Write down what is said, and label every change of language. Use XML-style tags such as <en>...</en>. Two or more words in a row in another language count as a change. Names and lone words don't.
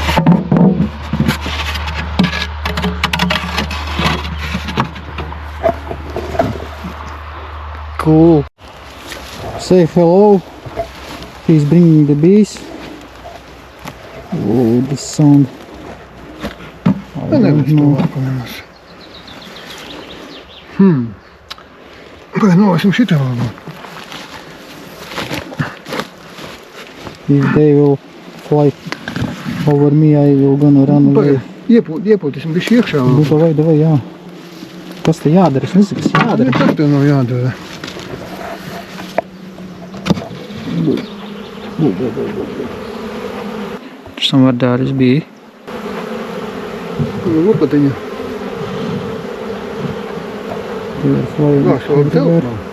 <en>Cool. Say hello. He's bringing the bees. Oh, this sound. I don't know.</en> <lv>Pagaidām šitā vēl.</lv> <en>If they will fly over me, I will gonna run away.</en> <lv>Iepūtīsim bišķi iekšā. Davai, jā. Kas te jādara? Es nezinu, kas jādara. Kas te nav jādara?</lv> <en>Somewhere there is bee.</en> <lv>Lopatiņa.</lv> <en>They are flying everywhere.</en>